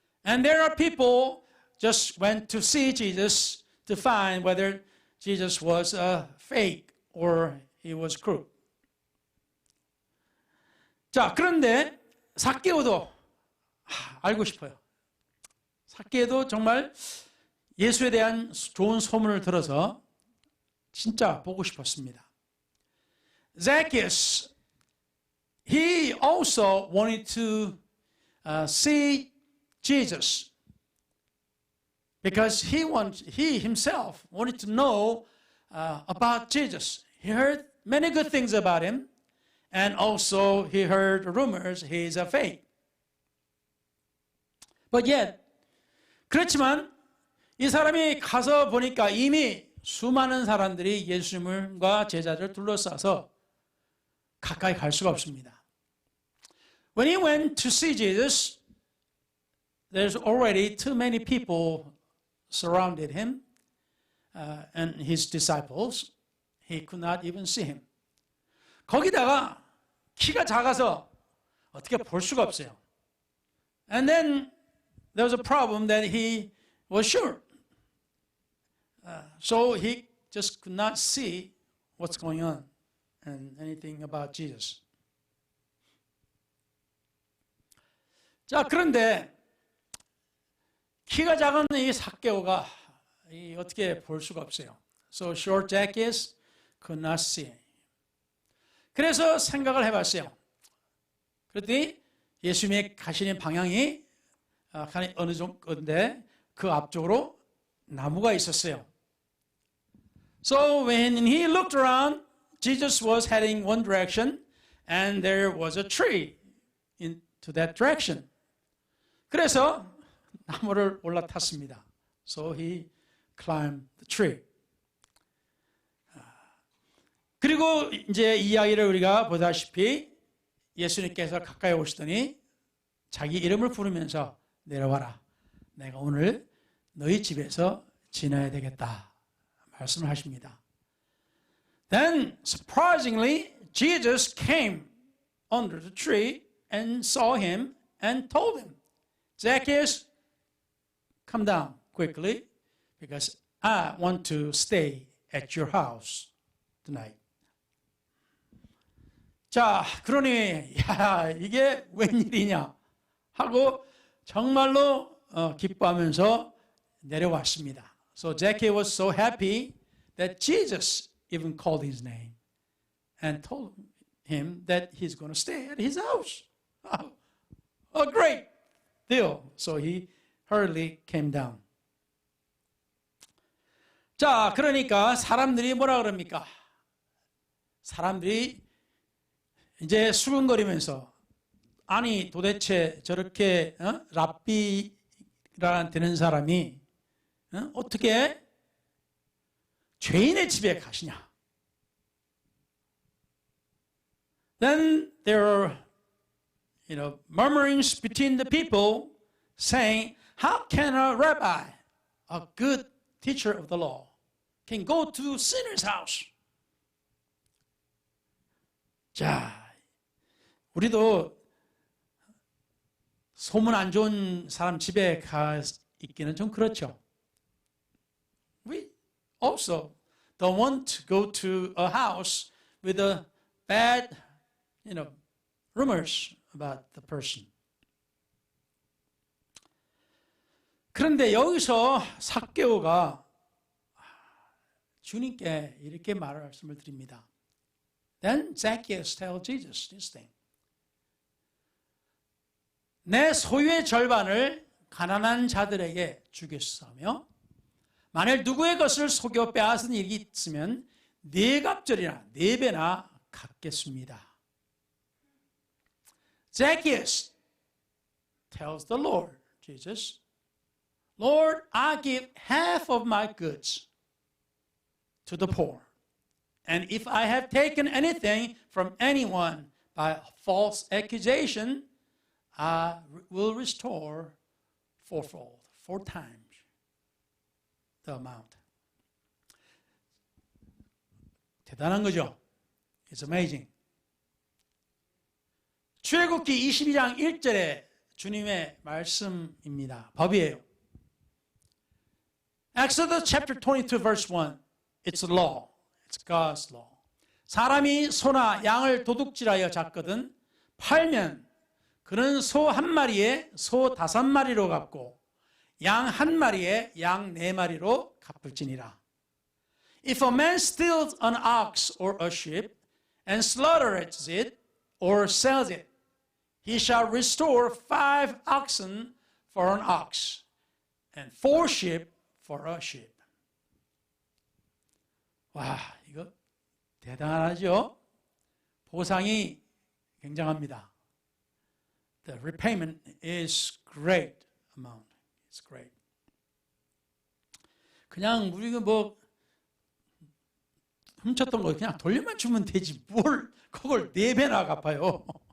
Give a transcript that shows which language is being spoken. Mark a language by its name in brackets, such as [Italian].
[English] And there are people just went to see Jesus to find whether Jesus was a fake or he was crook. [Korean] 자, 그런데 삭개오도 알고 싶어요. 삭개오도 정말 예수에 대한 좋은 소문을 들어서 진짜 보고 싶었습니다. [English] Zacchaeus, he also wanted to see Jesus because he himself wanted to know about Jesus. He heard many good things about him, and also he heard rumors he is a fake. But yet, [Korean] 그렇지만 이 사람이 가서 보니까 이미 수많은 사람들이 예수님과 제자를 둘러싸서 가까이 갈 수가 없습니다. [English] When he went to see Jesus, there's already too many people surrounded him and his disciples. He could not even see him. [Korean] 거기다가 키가 작아서 어떻게 볼 수가 없어요. [English] And then there was a problem that he was short. So he just could not see what's going on and anything about Jesus. [Korean] 자, 그런데 키가 작은 이 삭개오가 어떻게 볼 수가 없어요. [English] So short Zacchaeus could not see. [Korean] 그래서 생각을 해봤어요. 그랬더니 예수님이 가시는 방향이 어느 정도인데 그 앞쪽으로 나무가 있었어요. [English] So when he looked around, Jesus was heading one direction and there was a tree into that direction. [Korean] 그래서 나무를 올라탔습니다. [English] So he climbed the tree. [Korean] 그리고 이제 이야기를 우리가 보다시피 예수님께서 가까이 오시더니 자기 이름을 부르면서 내려와라. 내가 오늘 너희 집에서 지내야 되겠다. 말씀을 하십니다. [English] Then surprisingly Jesus came under the tree and saw him and told him, Zacchaeus, come down quickly because I want to stay at your house tonight. [Korean] 자, 그러니 야, 이게 웬일이냐 하고 정말로 기뻐하면서 내려왔습니다. [English] So Zacchaeus was so happy that Jesus even called his name and told him that he's going to stay at his house. Oh, great deal. So he hurriedly came down. [Korean] 자, 그러니까 사람들이 뭐라 그럽니까? 사람들이 이제 수근거리면서 아니 도대체 저렇게 랍비라 되는 사람이 어떻게 죄인의 집에 가시냐? [English] Then there are, murmurings between the people saying, how can a rabbi, a good teacher of the law, can go to sinner's house? [Korean] 자, 우리도 소문 안 좋은 사람 집에 가 있기는 좀 그렇죠. [English] We also don't want to go to a house with a bad, rumors about the person. [Korean] 그런데 여기서 삭개오가 주님께 이렇게 말씀을 드립니다. [English] Then Zacchaeus tells Jesus this thing. [Korean] 내 소유의 절반을 가난한 자들에게 주겠으며 만일 누구의 것을 속여 빼앗은 일이 있으면 네 갑절이나 네 배나 갚겠습니다. [English] Zacchaeus tells the Lord, Jesus, Lord, I give half of my goods to the poor. And if I have taken anything from anyone by false accusation, I will restore fourfold, 4 times the amount. [Korean] 대단한 거죠? [English] It's amazing. [Korean] 출애굽기 22장 1절에 주님의 말씀입니다. 법이에요. [English] Exodus chapter 22 verse 1. It's law. It's God's law. [Korean] 사람이 소나 양을 도둑질하여 잡거든 팔면 그는 소 한 마리에 소 5마리로 갚고 양 한 마리에 양 4마리로 갚을지니라. [English] If a man steals an ox or a sheep and slaughters it or sells it, he shall restore 5 oxen for an ox and 4 sheep for a sheep. [Korean] 와, 이거 대단하죠? 보상이 굉장합니다. [English] The repayment is great amount. It's great. [Korean] 그냥 우리가 뭐 훔쳤던 거 그냥 돌려만 주면 되지 뭘 그걸 4배나 갚아요.